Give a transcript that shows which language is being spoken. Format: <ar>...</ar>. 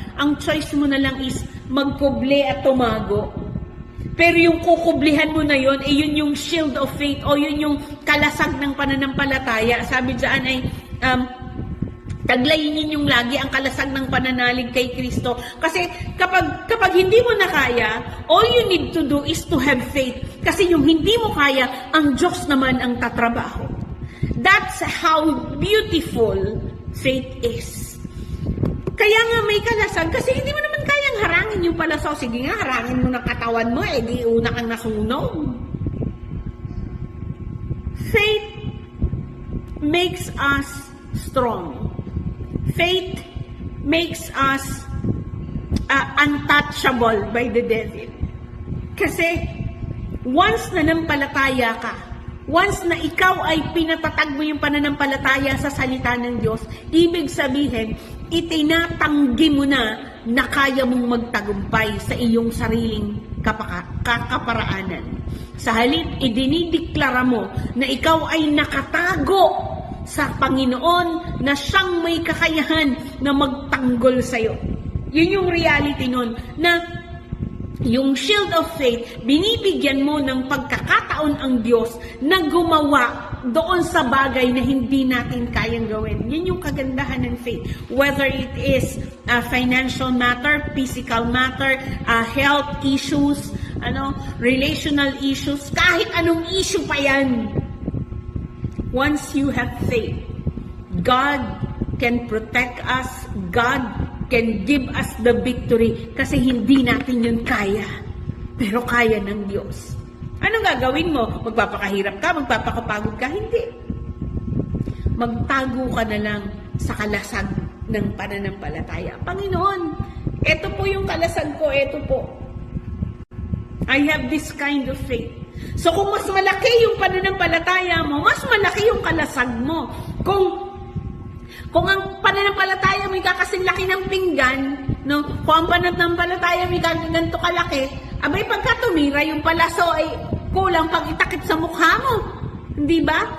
<tl>Ang choice mo na lang is magkuble at tumago. Pero yung kukublihan mo na yon, yun yung</tl> <en>shield of faith</en> <tl>o yun yung kalasag ng pananampalataya. Sabi dyan ay, taglayin ninyong lagi ang kalasag ng pananalig kay Kristo. Kasi kapag hindi mo na kaya,</tl> <en>all you need to do is to have faith.</en> <tl>Kasi yung hindi mo kaya, ang Diyos naman ang tatrabaho.</tl> <en>That's how beautiful faith is.</en> <tl>Kaya nga may kalasag, kasi hindi mo naman kayang harangin yung palasaw. Sige nga, harangin mo ng katawan mo, di una kang nasunog.</tl> <en>Faith makes us strong. Faith makes us untouchable by the devil.</en> <tl>Kasi once na nampalataya ka, once na ikaw ay pinatatag mo yung pananampalataya sa salita ng Diyos, ibig sabihin, itinatanggi mo na kaya mong magtagumpay sa iyong sariling kaparaanan. Sa halip, idinideklara mo na ikaw ay nakatago sa Panginoon na siyang may kakayahan na magtanggol sa'yo. Yun yung reality nun, na yung</tl> <en>shield of faith,</en> <tl>binibigyan mo ng pagkakataon ang Diyos na gumawa doon sa bagay na hindi natin kayang gawin. Yun yung kagandahan ng faith.</tl> <en>Whether it is financial matter, physical matter, health issues, relational issues,</en> <tl>kahit anong issue pa yan.</tl> <en>Once you have faith, God can protect us, God can give us the victory</en> <tl>kasi hindi natin yun kaya. Pero kaya ng Diyos. Anong gagawin mo? Magpapakahirap ka? Magpapakapagod ka? Hindi. Magtago ka na lang sa kalasag ng pananampalataya. Panginoon, eto po yung kalasag ko, eto po.</tl> <en>I have this kind of faith.</en> <tl>So kung mas malaki yung pananampalataya mo, mas malaki yung kalasag mo. Kung ang pananampalataya mo ay kakasing laki ng pinggan, no? Kung ang pananampalataya mo ay ganito kalaki, abay pagka tumira yung palaso ay kulang pag itakip sa mukha mo. Di ba?</tl>